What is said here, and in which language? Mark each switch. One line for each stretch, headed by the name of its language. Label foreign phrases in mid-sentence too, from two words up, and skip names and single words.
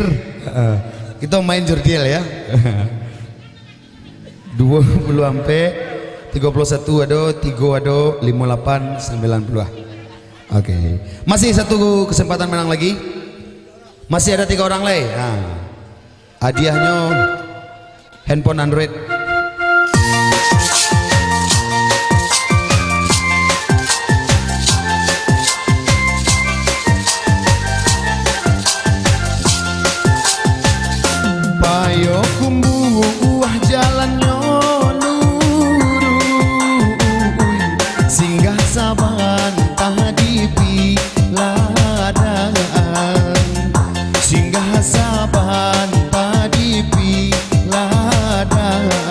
Indonesian: Kita main jurdil ya. 20 sampai 31 ada, 3 ada, 58, 90. Oke. Masih satu kesempatan menang lagi. Masih ada 3 orang lagi. Nah, hadiahnya handphone Android.
Minangkabau: Payo kumbu jalannya lurus, singgah saban tadi piladang, singgah saban tadi piladang.